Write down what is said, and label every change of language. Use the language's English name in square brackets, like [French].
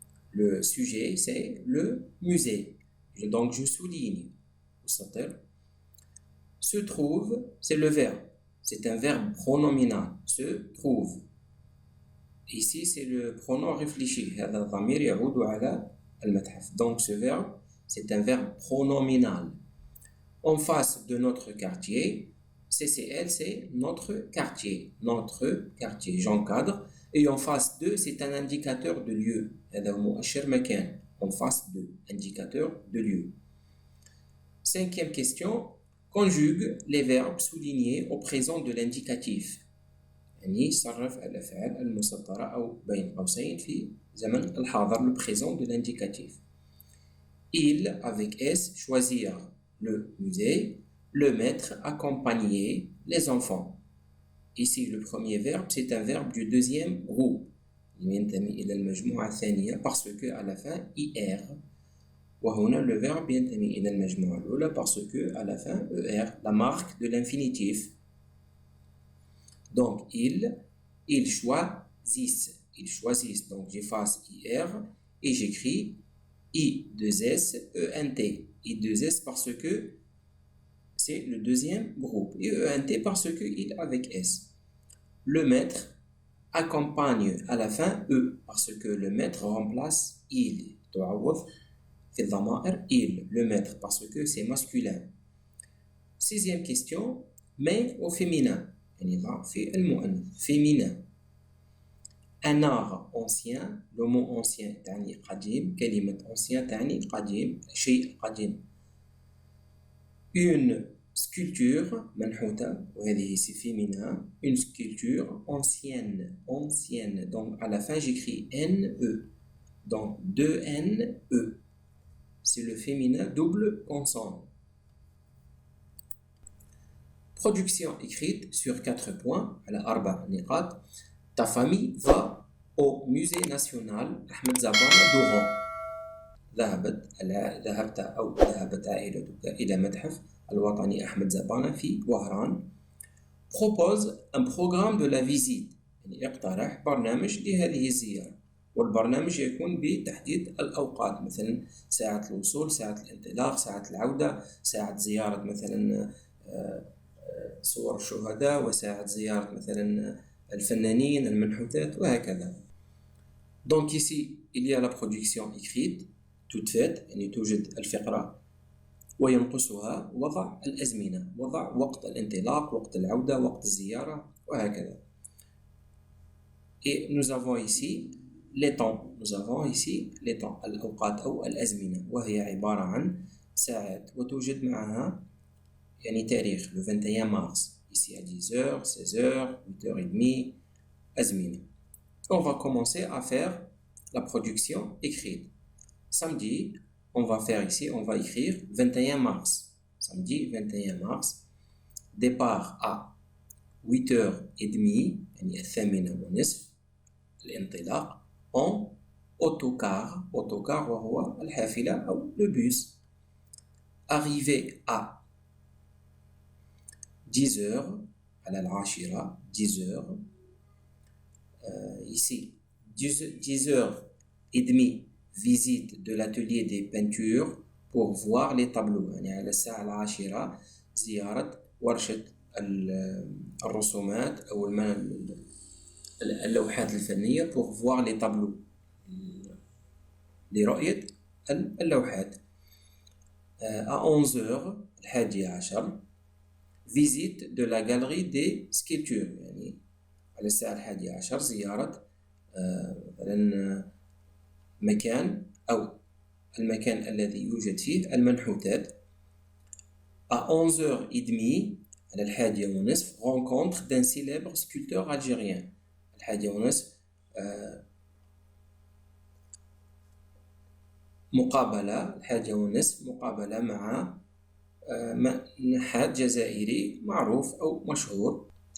[French] Le sujet, c'est le musée. Donc, je souligne. Se trouve, c'est le verbe. C'est un verbe pronominal. Se trouve. Ici, c'est le pronom réfléchi. [Arabic] هذا الضمير يعود على المتحف. [French] Donc, ce verbe, c'est un verbe pronominal. En face de notre quartier, CCL, c'est notre quartier. Notre quartier. J'encadre. Et en face de, c'est un indicateur de lieu. [Arabic] هذا مؤشر مكان. [French] En face de, indicateur de lieu. Cinquième question. Conjugue les verbes soulignés au présent de l'indicatif. [Arabic] يعني صرف الأفعال المسطرة أو بين قوسين في زمن الحاضر, [French] le présent de l'indicatif. Il, avec S, choisir le musée. Le maître, accompagner les enfants. Ici, le premier verbe, c'est un verbe du deuxième groupe. [Arabic] ينتمي إلى المجموعة الثانية [French] parce que à la fin IR. وهنا le verbe [Arabic] ينتمي إلى المجموعة الأولى [French] parce que à la fin ER, la marque de l'infinitif. Donc ils choisissent. Ils choisissent. Donc j'efface IR et j'écris I2S ENT. I2S parce que c'est le deuxième groupe. Et ENT parce que il avec S. Le maître accompagne à la fin E parce que le maître remplace il. في الضمائر il, le maître parce que c'est masculin. Sixième question, male ou féminin. [Arabic] يعني ضع في المؤنث féminin. [French] Un art ancien, le mot ancien [Arabic] تعني قديم, كلمة ancien تعني قديم, شيء قديم. [French] Une sculpture منحوتة وهذه c'est féminin. Une sculpture ancienne. Donc à la fin j'écris NE. Donc 2NE. C'est le féminin double consonne. Production écrite sur 4 points. [Arabic] على 4 نقاط. [French] Ta famille va au musée national أحمد زبانة d'Oran. [Arabic] ذهبت عائلتك إلى متحف الوطني أحمد زبانة في وهران. [French] Propose un programme de la visite. [Arabic] يعني اقترح برنامج لهذه الزيارة. والبرنامج يكون بتحديد الأوقات مثلا ساعة الوصول، ساعة الانطلاق، ساعة العودة، ساعة زيارة مثلا صور الشهداء، وساعة زيارة مثلا الفنانين المنحوتات وهكذا. [French] Donc ici il y a la production écrite toute faite [Arabic] يعني توجد الفقرة وينقصها وضع الأزمنة، وضع وقت الانطلاق، وقت العودة، وقت الزيارة وهكذا. [French] Et nous avons ici les temps. Nous avons ici les temps. [Arabic] الأوقات أو الأزمنة وهي عبارة عن ساعات وتوجد معها يعني تاريخ le 21 mars. [French] Ici à 10h, 16h, 8h30 أزمنة. On va commencer à faire la production écrite. Samedi, on va faire ici, on va écrire 21 mars. Samedi 21 mars. Départ à 8h30 يعني 8:30 الانطلاق en autocar [Arabic] وهو الحافلة أو [French] le bus. Arrivé à 10h على 10h ici 10h30 visite de l'atelier des peintures pour voir les tableaux. [Arabic] يعني على الساعة 10 زيارة ورشة الرسومات أو اللوحات الفنية [French] pour voir les tableaux [Arabic] لرؤية اللوحات. [French] À 11h 11 visite de la galerie des sculptures [Arabic] يعني على الساعة 11 زيارة مثلا مكان أو المكان الذي يوجد فيه المنحوتات. [French] À 11h30 على 11:30 rencontre d'un célèbre sculpteur algérien. [Arabic] 11:30 مقابلة 11:30 مقابلة مع نحات جزائري معروف أو مشهور.